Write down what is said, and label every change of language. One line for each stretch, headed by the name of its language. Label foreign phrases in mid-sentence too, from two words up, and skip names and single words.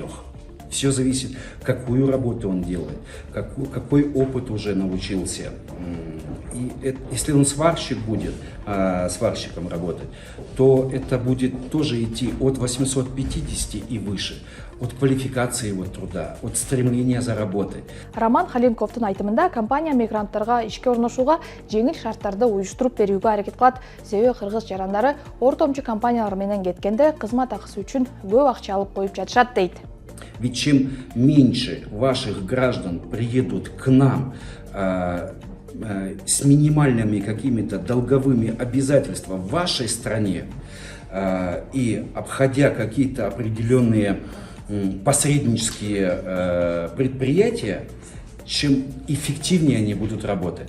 Russian: Все зависит, какую работу он делает, какой опыт уже научился. И если он сварщик будет, сварщиком работать, то это будет тоже идти от 850 и выше, от квалификации его труда, от стремления заработать.
Kyrgyz: Роман Халимковдун айтымында компания мигранттарга ишке орношууга жеңил шарттарды уюштуруп берүүгө аракет кылат. Себеби кыргыз жарандары ортомчу компаниялар менен кеткенде кызмат акысы үчүн көп акча алып коюп жатышат дейт.
Russian: Ведь чем меньше ваших граждан приедут к нам с минимальными какими-то долговыми обязательствами в вашей стране и обходя какие-то определенные посреднические предприятия, чем эффективнее они будут работать.